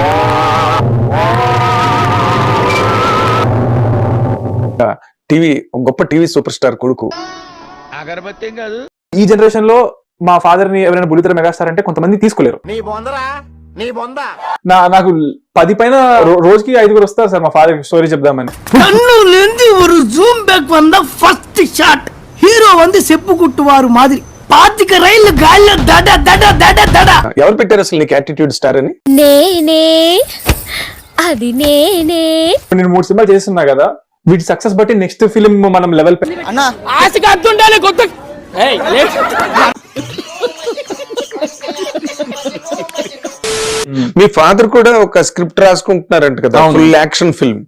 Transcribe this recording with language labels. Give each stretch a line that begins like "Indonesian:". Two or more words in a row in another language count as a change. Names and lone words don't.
Telugu: గొప్ప
English: TV super star
Telugu: కొడుకు. అగరబత్తి కాదు. ఈ జనరేషన్ లో మా ఫాదర్ ని ఎవరైనా బుల్లితెర మెగాస్టార్ అంటే కొంతమంది తీసుకోలేరు. నీ బొందరా, నీ బొంద. నాకు 10 పైన రోజుకి 5 వస్తారు సార్ మా
English: father story
Telugu: చెప్దామని.
Tamil: ஒரு
English: zoom back
Tamil: வந்த
English: first shot
Tamil: ஹீரோ வந்து செப்பு குட்டுவாரு மாதிரி பாத்திக்க
Telugu: రైలు గాల్లో దడ దడ దడ దడ. ఎవరు పెట్టారు అసలు నీకు
English: attitude star
Telugu: అని? నేనే, అది నేనే. నేను 3 సినిమాలు చేస్తున్నా కదా, వీటి సక్సెస్ బట్టి
English: next film
Telugu: మనం లెవెల్ అన్నా ఆశగా అంటుండాలి కొత్త. మీ ఫాదర్ కూడా ఒక స్క్రిప్ట్ రాసుకుంటున్నారంట కదా,
English: full action film.